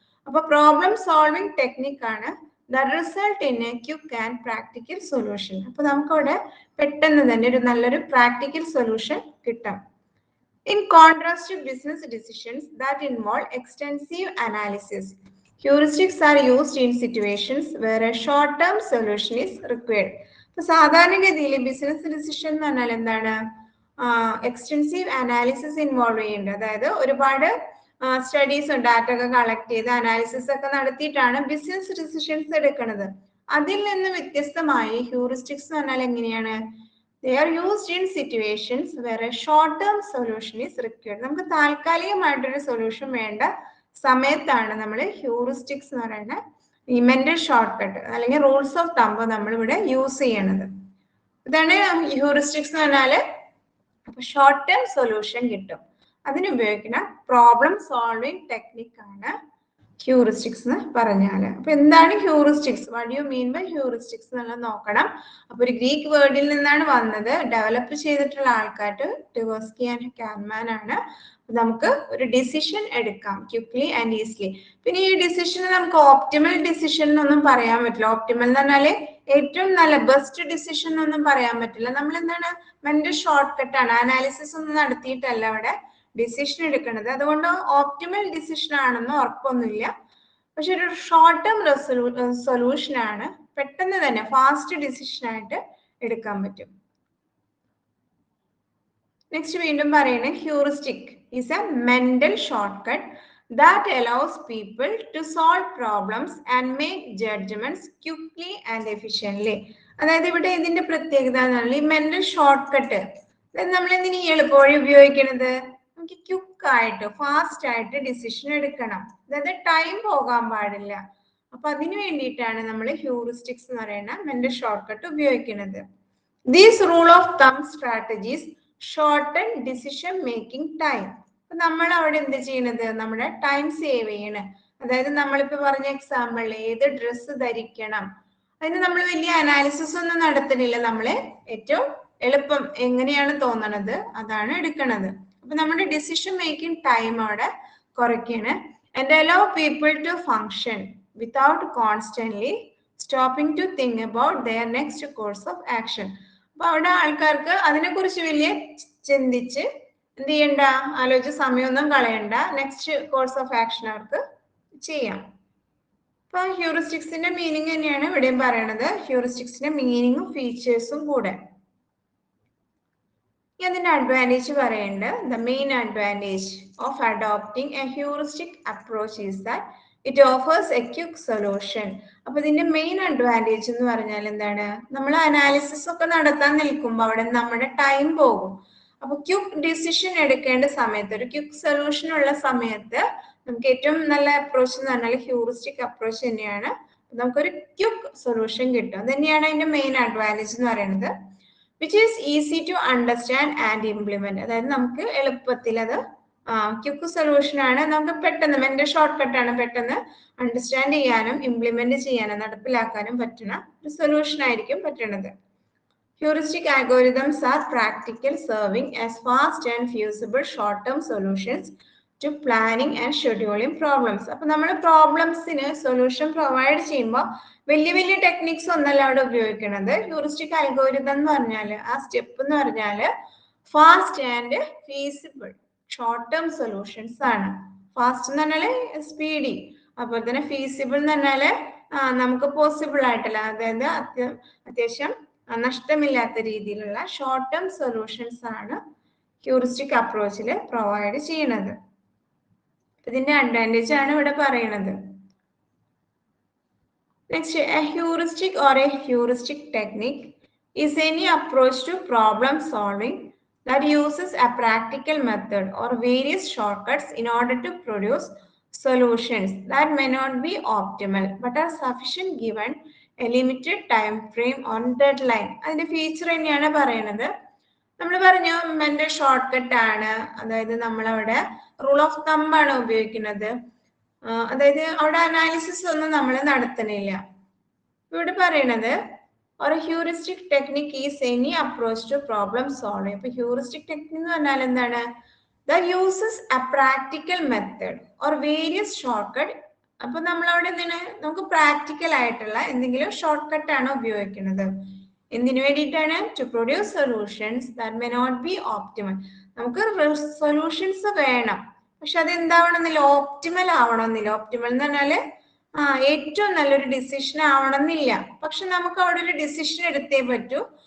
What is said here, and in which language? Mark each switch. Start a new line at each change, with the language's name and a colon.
English: അപ്പൊ problem solving technique ആണ് that result in a quick and practical solution.
Malayalam: അപ്പൊ നമുക്കവിടെ പെട്ടെന്ന് തന്നെ ഒരു നല്ലൊരു പ്രാക്ടിക്കൽ സൊല്യൂഷൻ കിട്ടാം.
English: In contrast to business decisions that involve extensive analysis, heuristics are used in situations where a short-term solution is required.
Malayalam: So, സാധാരണഗതിയിൽ business decision എന്ന് പറഞ്ഞാൽ എന്താണ്, എക്സ്റ്റെൻസീവ് അനാലിസിസ് ഇൻവോൾവ് ചെയ്യുന്നുണ്ട്. അതായത് ഒരുപാട് സ്റ്റഡീസും ഡാറ്റ ഒക്കെ കളക്ട് ചെയ്ത് അനാലിസിസ് ഒക്കെ നടത്തിയിട്ടാണ് ബിസിനസ് ഡിസിഷൻസ് എടുക്കുന്നത്. അതിൽ നിന്ന് വ്യത്യസ്തമായി ഹ്യൂറിസ്റ്റിക്സ് എന്ന് പറഞ്ഞാൽ എങ്ങനെയാണ്,
English: they are used in situations where a short-term solution is required.
Malayalam: നമുക്ക് താൽക്കാലികമായിട്ടൊരു സൊല്യൂഷൻ വേണ്ട സമയത്താണ് നമ്മൾ ഹ്യൂറിസ്റ്റിക്സ് എന്ന് പറയുന്ന ഈ മെന്റൽ ഷോർട്ട് കട്ട് അല്ലെങ്കിൽ റൂൾസ് ഓഫ് തമ്പ് നമ്മൾ ഇവിടെ യൂസ് ചെയ്യണത്. ഇതാണ് ഹ്യൂറിസ്റ്റിക്സ് എന്ന് പറഞ്ഞാല്. അപ്പൊ ഷോർട്ട് ടേം സൊല്യൂഷൻ കിട്ടും, അതിന് ഉപയോഗിക്കുന്ന പ്രോബ്ലം സോൾവിങ് ടെക്നിക് ആണ് ഹ്യൂറിസ്റ്റിക്സ് എന്ന് പറഞ്ഞാല്. അപ്പൊ എന്താണ് heuristics, what you mean by heuristics എന്നുള്ളത് നോക്കണം. അപ്പൊ ഒരു ഗ്രീക്ക് വേർഡിൽ നിന്നാണ് വന്നത്, ഡെവലപ്പ് ചെയ്തിട്ടുള്ള ആൾക്കാർ ടിവേഴ്സ്കി ആൻഡ് കാൻമാൻ ആണ്. നമുക്ക് ഒരു ഡിസിഷൻ എടുക്കാം
English: Quickly and easily.
Malayalam: പിന്നെ ഈ ഡിസിഷൻ നമുക്ക് ഓപ്റ്റിമൽ ഡിസിഷൻ എന്നൊന്നും പറയാൻ പറ്റില്ല. ഓപ്റ്റിമൽ എന്ന് പറഞ്ഞാല് ഏറ്റവും നല്ല ബെസ്റ്റ് ഡിസിഷൻ എന്നൊന്നും പറയാൻ പറ്റില്ല. നമ്മൾ എന്താണ്, മെന്റൽ ഷോർട്ട് കട്ട് ആണ്, അനാലിസിസ് ഒന്നും നടത്തിയിട്ടല്ല അവിടെ ഡിസിഷൻ എടുക്കുന്നത്. അതുകൊണ്ട് ഓപ്റ്റിമൽ ഡിസിഷൻ ആണെന്ന് ഉറപ്പൊന്നുമില്ല. പക്ഷെ ഒരു ഷോർട്ട് ടേം സൊല്യൂഷൻ ആണ്, പെട്ടെന്ന് തന്നെ ഫാസ്റ്റ് ഡിസിഷൻ ആയിട്ട് എടുക്കാൻ പറ്റും. നെക്സ്റ്റ് വീണ്ടും പറയുന്നത്
English: Heuristic is a mental shortcut that allows people to solve problems and make judgments quickly and efficiently.
Malayalam: അതായത് ഇവിടെ ഇതിന്റെ പ്രത്യേകത ഈ മെന്റൽ ഷോർട്ട് കട്ട് നമ്മൾ എന്തിനു എളുപ്പവഴി ഉപയോഗിക്കുന്നത്, നമുക്ക് ക്വിക്ക് ആയിട്ട് ഫാസ്റ്റ് ആയിട്ട് ഡിസിഷൻ എടുക്കണം, അതായത് ടൈം പോകാൻ പാടില്ല. അപ്പൊ അതിനു വേണ്ടിയിട്ടാണ് നമ്മൾ ഹ്യൂറിസ്റ്റിക്സ് എന്ന് പറയുന്ന മെന്റൽ ഷോർട്ട് കട്ട് ഉപയോഗിക്കുന്നത്.
English: These rule of thumb strategies shorten decision making time.
Malayalam: നമ്മൾ അവിടെ എന്ത് ചെയ്യണത്, നമ്മുടെ ടൈം സേവ് ചെയ്യണ. അതായത് നമ്മളിപ്പോ പറഞ്ഞ എക്സാമ്പിൾ ഏത് ഡ്രസ്സ് ധരിക്കണം, അതിന് നമ്മൾ വലിയ അനാലിസിസ് ഒന്നും നടത്തുന്നില്ല. നമ്മള് ഏറ്റവും എളുപ്പം എങ്ങനെയാണ് തോന്നണത് അതാണ് എടുക്കണത്. അപ്പൊ നമ്മുടെ ഡിസിഷൻ മേക്കിംഗ് ടൈം അവിടെ കുറയ്ക്കാണ്.
English: And allow people to function without constantly stopping to think about their next course of action.
Malayalam: അപ്പൊ അവിടെ ആൾക്കാർക്ക് അതിനെക്കുറിച്ച് വലിയ ചിന്തിച്ച് എന്ത് ചെയ്യണ്ട, ആലോചിച്ച് സമയമൊന്നും കളയണ്ട, നെക്സ്റ്റ് കോഴ്സ് ഓഫ് ആക്ഷൻ അവർക്ക് ചെയ്യാം. അപ്പൊ ഹ്യൂറിസ്റ്റിക്സിന്റെ മീനിങ് തന്നെയാണ് ഇവിടെയും പറയണത്, ഹ്യൂറിസ്റ്റിക്സിന്റെ മീനിങ്ങും ഫീച്ചേഴ്സും കൂടെ. അതിന്റെ അഡ്വാൻറ്റേജ് പറയേണ്ടത്
English: The main advantage of adopting a heuristic approach is that it offers a quick solution.
Malayalam: അപ്പൊ ഇതിന്റെ മെയിൻ അഡ്വാൻറ്റേജ് എന്ന് പറഞ്ഞാൽ എന്താണ്, നമ്മൾ അനാലിസിസ് ഒക്കെ നടത്താൻ നിൽക്കുമ്പോൾ അവിടെ നമ്മുടെ ടൈം പോകും. അപ്പൊ ക്വിക്ക് ഡിസിഷൻ എടുക്കേണ്ട സമയത്ത്, ഒരു ക്വിക്ക് സൊല്യൂഷൻ ഉള്ള സമയത്ത് നമുക്ക് ഏറ്റവും നല്ല അപ്രോച്ച് എന്ന് പറഞ്ഞാൽ ഹ്യൂറിസ്റ്റിക് അപ്രോച്ച് തന്നെയാണ്. നമുക്കൊരു ക്വിക്ക് സൊല്യൂഷൻ കിട്ടും. അത് തന്നെയാണ് അതിന്റെ മെയിൻ അഡ്വാൻറ്റേജ് എന്ന് പറയുന്നത്.
English: Which is easy to understand and implement.
Malayalam: അതായത് നമുക്ക് എളുപ്പത്തിൽ അത് ക്വിക്ക് സൊല്യൂഷൻ ആണ്, നമുക്ക് പെട്ടെന്ന് മെന്റൽ ഷോർട്ട് കട്ടാണ്, പെട്ടെന്ന് അണ്ടർസ്റ്റാൻഡ് ചെയ്യാനും ഇംപ്ലിമെന്റ് ചെയ്യാനും നടപ്പിലാക്കാനും പറ്റുന്ന ഒരു സൊല്യൂഷൻ ആയിരിക്കും പറ്റുന്നത്.
English: Heuristic algorithms are practical, serving as fast and feasible short-term solutions to planning and scheduling problems.
Malayalam: അപ്പോൾ നമ്മൾ പ്രോബ്ലംസിന് സൊല്യൂഷൻ പ്രൊവൈഡ് ചെയ്യുമ്പോൾ വലിയ വലിയ ടെക്നിക്സ് ഒന്നല്ല അവിടെ ഉപയോഗിക്കുന്നത്. ഹ്യൂറിസ്റ്റിക് അൽഗോരിതം എന്ന് പറഞ്ഞാൽ ആ സ്റ്റെപ്പ് എന്ന് പറഞ്ഞാൽ fast and feasible short term solutions ആണ്. ഫാസ്റ്റ് എന്ന് പറഞ്ഞാൽ സ്പീഡി, അതുപോലെ തന്നെ ഫീസിബിൾ എന്ന് പറഞ്ഞാൽ നമുക്ക് പോസിബിൾ ആയിട്ടില്ല, അതായത് അത്യാവശ്യം നഷ്ടമില്ലാത്ത രീതിയിലുള്ള ഷോർട്ട് ടേം സൊല്യൂഷൻസ് ആണ് ഹ്യൂറിസ്റ്റിക് അപ്രോച്ചിൽ പ്രൊവൈഡ് ചെയ്യുന്നത്. ഇതിന്റെ അഡ്വാൻറ്റേജ് ആണ് ഇവിടെ പറയുന്നത്.
English: Next, a heuristic or a heuristic technique is any approach to problem solving that uses a practical method or various shortcuts in order to produce solutions that may not be optimal but are sufficient given a limited time frame or deadline.
Malayalam: അതിന്റെ feature തന്നെയാണ് പറയുന്നത്. നമ്മൾ പറഞ്ഞു mental short cut ആണ്, അതായത് നമ്മളവിടെ rule of thumb ആണ് ഉപയോഗിക്കുന്നത്. അതായത് അവിടെ അനാലിസിസ് ഒന്നും നമ്മൾ നടത്തുന്നില്ല. ഇവിടെ പറയണത്
English: or a heuristic technique is any approach to problem solving. അപ്പോൾ heuristic technique
Malayalam: എന്ന് പറഞ്ഞാൽ എന്താണ്,
English: that uses a practical method or various shortcut.
Malayalam: അപ്പോൾ നമ്മളവിടെ എന്താണ്, നമുക്ക് പ്രാക്ടിക്കൽ ആയിട്ടുള്ള എന്തെങ്കിലും ഷോർട്ട് കട്ട് ആണ് ഉപയോഗിക്കുന്നത്. എന്തിനു വേണ്ടിയിട്ടാണ്?
English: To produce solutions that may not be optimal.
Malayalam: നമുക്ക് സൊല്യൂഷൻസ് വേണം, പക്ഷെ അത് എന്താവണമെന്നില്ല, ഓപ്റ്റിമൽ ആവണമെന്നില്ല. ഓപ്റ്റിമൽ എന്ന് പറഞ്ഞാല് ഏറ്റവും നല്ലൊരു ഡിസിഷൻ ആവണമെന്നില്ല, പക്ഷെ നമുക്ക് അവിടെ ഒരു ഡിസിഷൻ എടുത്തേ പറ്റൂ.